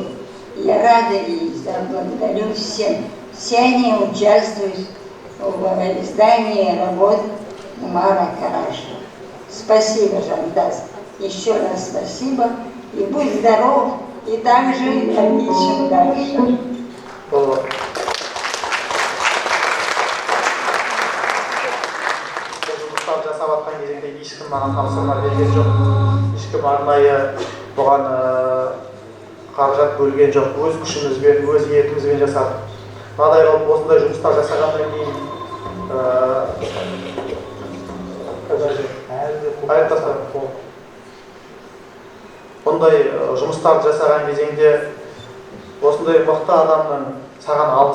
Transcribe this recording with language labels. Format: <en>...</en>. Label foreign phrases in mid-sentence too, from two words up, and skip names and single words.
<ru>Я рада и благодарю всем. Все они участвуют в издании работ Умара Караша. Спасибо, Жантас. Еще раз спасибо. И будь здоров, И так же ищем дальше.</ru> <kk>Бұл жұмыстар жасап жатқан кезеңде ешкім маған тапсырма берген жоқ. Ешкім арнайы бұған қаражат бөлген жоқ. Өз күшімізбен, өз ниетімізбен жасадық. Мынадай қылып осындай жұмыстар жасағаннан кейін бұндай жұмыстарды жасаған кезеңде, осындай мықты адамның саған алғыс</kk>